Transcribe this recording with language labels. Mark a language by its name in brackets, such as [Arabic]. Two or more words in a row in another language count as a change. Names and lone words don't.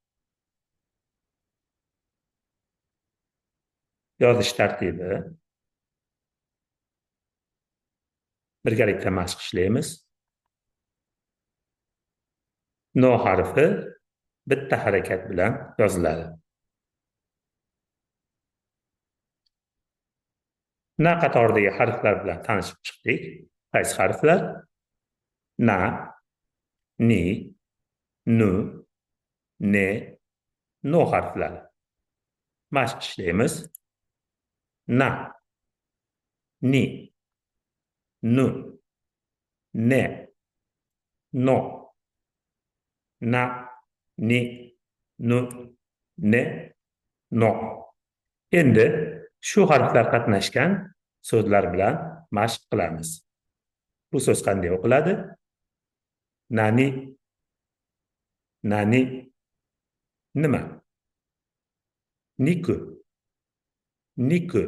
[Uzbek] Yozish tartibi birgalikda mashq ishlaymiz. No harfi bitta harakat bilan yoziladi. Na qatoridagi harflar bilan tanishib chiqdik. Qaysi harflar? Na, ni, nu, ne, no harflari. Mashq ishlaymiz. [Japanese] Na, ni, nu, ne, no. Na, ni, nu, ne, no. [Uzbek] Endi shu harflar qatnashgan so'zlar bilan mashq qilamiz. Bu so'z qanday o'qiladi? Nani. Nani. Nima? [Japanese] Niku. Niku.